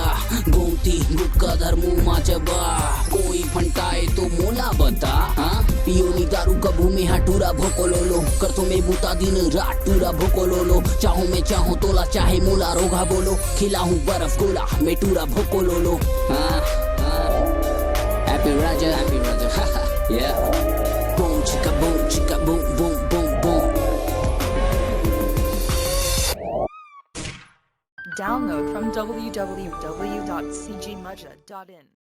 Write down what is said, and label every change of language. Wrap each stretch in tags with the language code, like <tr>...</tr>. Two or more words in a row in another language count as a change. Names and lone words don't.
<hne>गोमती गुटका धर्मू माचबा कोई फंटाए तो मोला बता हाँ पियोनी दारू कभू में हटूरा भोकोलोलो कर तुम्हें बूता दिन रात टूरा भोकोलोलो चाहूं मैं चाहूं तोला चाहे मोला रोगा बोलो खिलाऊं बर्फ गोला मैं टूरा भोकोलोलो</hne> <en>Happy Raja yeah boom chicka boom boom boom boom. Download from www.cgmudja.in</en>